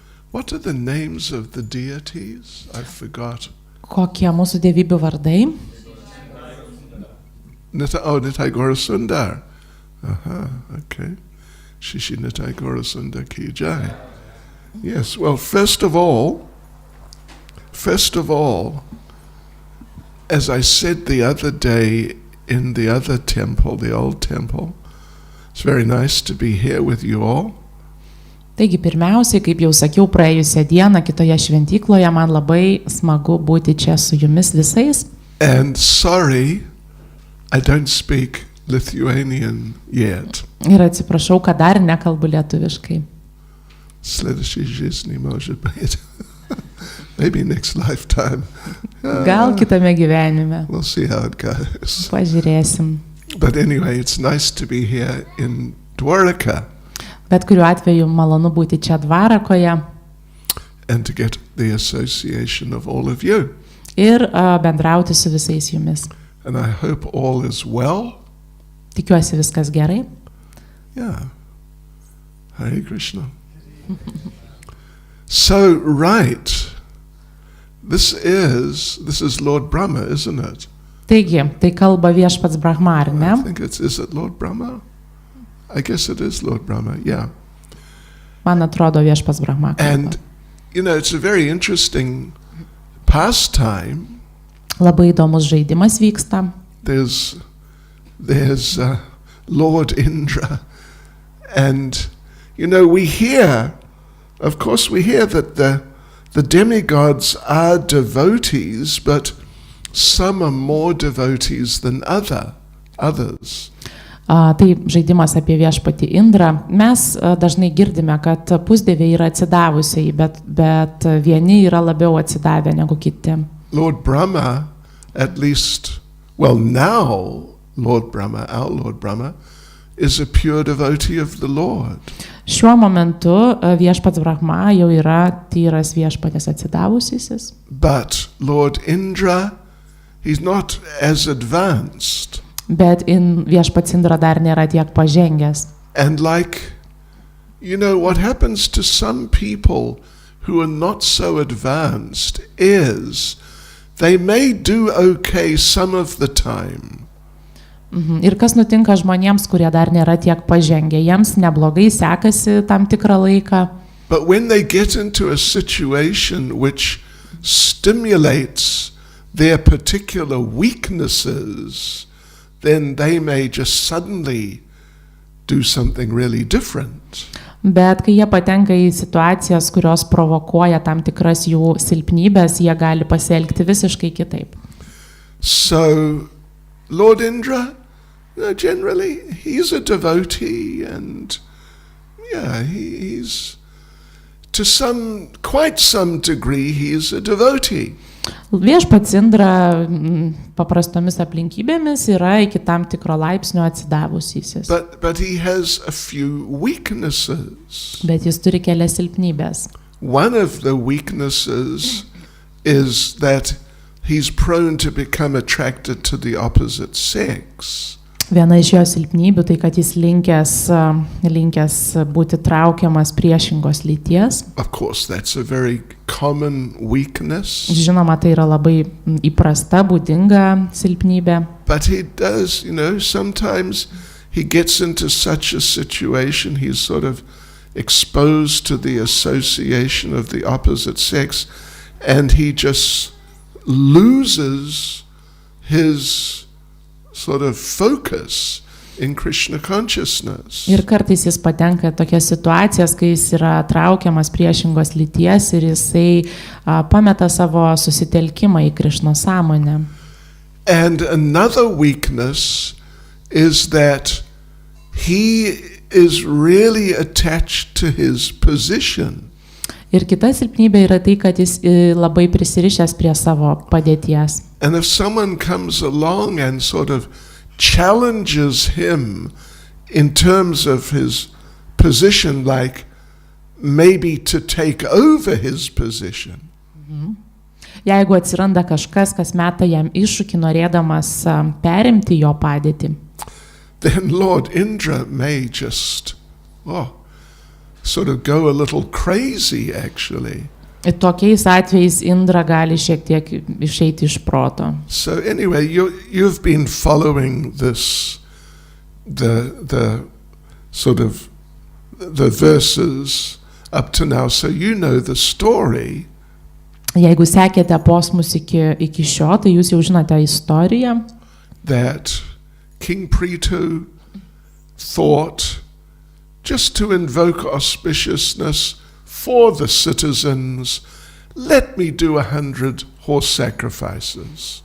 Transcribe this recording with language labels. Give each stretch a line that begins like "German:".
English: What are the names of the deities? I forgot.
Lithuanian: Kokie mūsų dievybių vardai?
English: Nitai Gaurasundar. Okay.
Hindi: Shishi Nitai Gaurasundar ki jai.
English: Yes, well, first of all, as I said the other day in the other temple, the old temple, it's very nice to be here with you all.
Lithuanian: Taigi pirmiausiai, kaip jau sakiau praėjusią dieną kitoje šventykloje, man labai smagu būti čia su jumis visais.
English: And sorry, I don't speak Lithuanian yet.
Lithuanian: Ir atsiprašau, kad dar nekalbu lietuviškai.
Russian: Следующей жизни, может быть.
English: Maybe next lifetime.
Lithuanian: Gal kitame gyvenime.
English: We'll see how it goes.
Lithuanian: Pažiūrėsim.
English: But anyway, it's nice to be here in Dvaraka.
Lithuanian: Bet kuriuo atveju malonu būti čia Dvarakoje.
English: And to get the association of all of you.
Lithuanian: Ir bendrauti su visais jumis.
English: And I hope all is well.
Lithuanian: Tikiuosi viskas gerai.
English: Yeah. Hare Krishna. So, right. This is Lord Brahma, isn't it?
Lithuanian: Taigi, tai kalba viešpats Brahma, ar ne?
English: I think is it Lord Brahma? I guess it is Lord Brahma, yeah.
Lithuanian: Man atrodo viešpats Brahma kalba.
English: And, it's a very interesting pastime.
Lithuanian: Labai įdomus žaidimas vyksta.
English: There's Lord Indra. And, we hear that the demigods are devotees, but some are more devotees than others.
Lithuanian: Tai žaidimas apie viešpatį Indrą. Mes dažnai girdime, kad pusdieviai yra atsidavusiai, bet vieni yra labiau atsidavę negu kiti.
English: Lord Brahma, at least, well now, our Lord Brahma, is a pure devotee of the Lord.
Lithuanian: Šiuo momentu viešpats Brahma jau yra tyras viešpatės atsidavusysis.
English: But Lord Indra, he's not as advanced.
Lithuanian: Bet viešpats Indra dar nėra tiek pažengęs.
English: And what happens to some people who are not so advanced is they may do okay some of the time.
Lithuanian: Ir kas nutinka žmonėms, kurie dar nėra tiek pažengę, jiems neblogai sekasi tam tikrą laiką.
English: But when they get into a situation which stimulates their particular weaknesses, then they may just suddenly do something really different.
Lithuanian: Bet kai jie patenka į situacijas, kurios provokuoja tam tikras jų silpnybės, jie gali pasielgti visiškai kitaip.
English: So, Lord Indra, generally he's a devotee, and he's to quite some degree he's a devotee.
Lithuanian: Viešpats Indra paprastomis aplinkybėmis yra iki tam tikro laipsnio atsidavusysis.
English: But he has a few weaknesses.
Lithuanian: Bet jis turi kelias silpnybės.
English: One of the weaknesses is that he's prone to become attracted to the opposite sex.
Lithuanian: Viena iš jo silpnybių tai, kad jis linkęs būti traukiamas priešingos lyties.
English: Of course, that's a very common weakness.
Lithuanian: Žinoma, tai yra labai įprasta, būdinga silpnybė.
English: But he does, sometimes he gets into such a situation, he's sort of exposed to the association of the opposite sex, and he just loses his sort of focus in Krishna consciousness.
Lithuanian: Ir kartais jis patenka į tokias situacijas, kai jis yra traukiamas priešingos lyties ir jisai pameta savo susitelkimą į Krišnos sąmonę.
English: And another weakness is that he is really attached to his position.
Lithuanian: Ir kita silpnybė yra tai, kad jis labai prisirišęs prie savo padėties.
English: And if someone comes along and sort of challenges him in terms of his position, like maybe to take over his position.
Lithuanian: Jeigu atsiranda kažkas, kas meta jam iššūkį, norėdamas perimti jo padėtį,
English: then Lord Indra may just sort of go a little crazy, actually.
Lithuanian: Tokiais atvejais Indra gali šiek tiek išeiti iš proto.
English: So anyway, you've been following this, the sort of the verses up to now, so you know the story.
Lithuanian: Jeigu sekėte posmus iki šio, tai jūs jau žinote istoriją.
English: That King Prithu thought, just to invoke auspiciousness for the citizens, let me do 100 horse sacrifices.